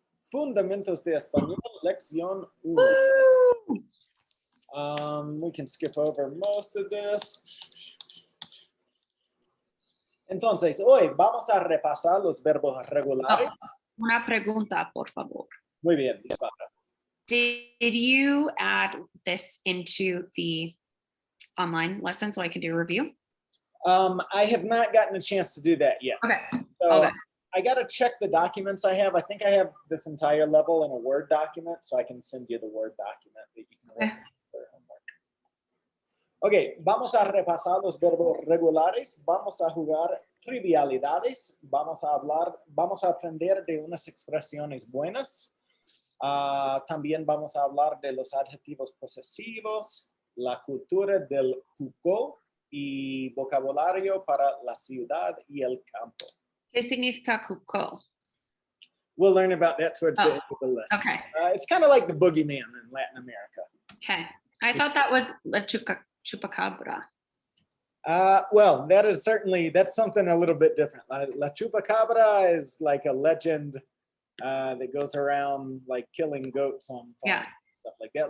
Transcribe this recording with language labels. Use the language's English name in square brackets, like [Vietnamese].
[Spanish] Fundamentos de Español, Lección 1. Woo! [English] We can skip over most of this. [Spanish] Entonces, hoy vamos a repasar los verbos regulares. Una pregunta, por favor. Muy bien, dispara. [English] Did you add this into the online lesson so I can do a review? I have not gotten a chance to do that yet. Okay. So Okay. I got to check the documents I have. I think I have this entire level in a Word document, so I can send you the Word document that you can read for homework. [Spanish] Okay, vamos a repasar los verbos regulares. Vamos a jugar trivialidades. Vamos a aprender de unas expresiones buenas. También vamos a hablar de los adjetivos posesivos, la cultura del cuco y vocabulario para la ciudad y el campo. ¿Qué significa cuco? [English] We'll learn about that towards the end of the lesson. Okay. It's kind of like the boogeyman in Latin America. Okay. I thought that was la chupacabra. Well, that's something a little bit different. La chupacabra is like a legend that goes around like killing goats on farms and stuff like that.